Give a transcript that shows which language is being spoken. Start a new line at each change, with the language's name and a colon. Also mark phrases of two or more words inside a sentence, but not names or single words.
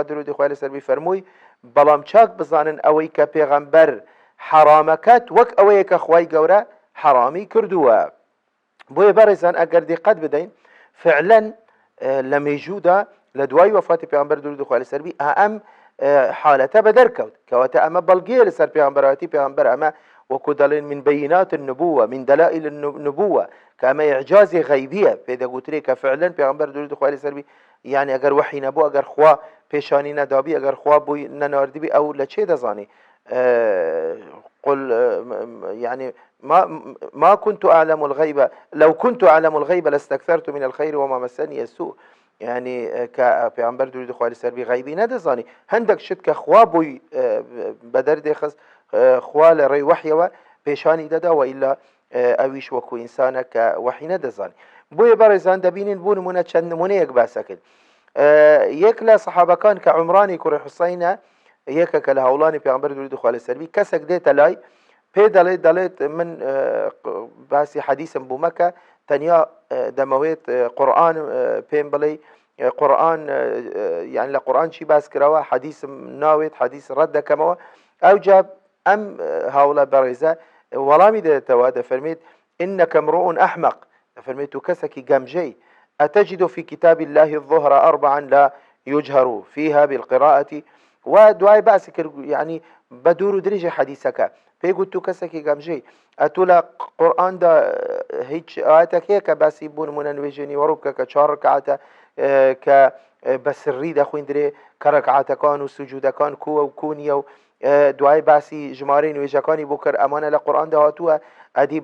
Central Kurdish: درودی خوای لەسەر فەرمووی بەڵام چاک بزانن ئەوەی کە پێغەمبەر حەرامەکەت وەک ئەوەیە کە خوای گەورە حەرامی کردووە بۆیە بەڕێزان ئەگەر دیقەت بدەین فعلا لە مێژوودا لە دوای وەفاتی پێغەمبەر درود خوای لەسەر ئەم حالەتە بەدەرکەوت کەواتە ئەمە بەڵگەیە لەسەر پێغەمبەرەتی پێغەمبەر ئەمە وەکو دەڵێن
Arabic: من بەینات النبوة من دلائل النبوة
Central Kurdish: کە ئەمە ئیعجازی غەیبیە پێدەگوترێت کە فعلا پێغەمبەر درود خوای لەسەر یعنی ئەگەر وحی نەبوو ئەگەر خوا پێشانی نەدابی ئەگەر خوا بووی نەناردبی ئەو لە چێ دەزانی
Arabic: قل يعني ما كنت أعلم الغيب لو كنت أعلم الغيب لاستكثرت من الخير وما مسني السوء يعني
Central Kurdish: كبيغمبر درود خوای لەسەر غیبی نەدەزانی هەندێک شت کە خوا بووی بەدەردێ خست خوا لە ڕێی وحیەوە پێشانی دەدا و ئیلا ئەویش وەکو ئینسانە کە وحی نەدەزانی بۆیە بەڕێزان دەبینین بوو نمونە چەند نمونەیەک باسەکرد یەک لە سەحابەکان کە عومرانی کوڕی حوسەینە یەکێکە لە هەوڵانی پێغەمبەر درود خوای لەسەر کەسێک دێتە لای پێ دەڵێت من باسی حەدیثم بوو مەکە تەنیا دەمەوێت قورئان پێم بڵێ قورئان یعنی لە قورئان چی باس کراوە حەدیثم ناوێت حەدیث ڕەت دەکەمەوە ئەوجا ئەم هاوڵە بەڕێزە وەڵامی دێتەوە دەفەرمێت
Arabic: إنك امرؤ أحمق
Central Kurdish: دەفەرمێت و کەسێکی گەمژەی
Arabic: أتجد في كتاب الله الظهر أربعا لا يجهر فيها بالقراءة ودعاء
Central Kurdish: باسی کرد یعنی بە دوور و درێژی حەدیثەکە پێی گوت و کەسێکی گەمژەی ئەتۆ لە قورئاندا هیچ ئاەتێک هەیە کە باسی بوو نمونە نوێژێنی وەڕوو بکە کە 4 ڕەکعاتە کە بە سری دەخوێندرێ کە ڕەکعاتەکان و سوجودەکان کووە و کوونیە و دوای باسی ژمارەی نوێژەکانی بۆ کرد ئەمانە لە قورئاندا هاتووە ئەدی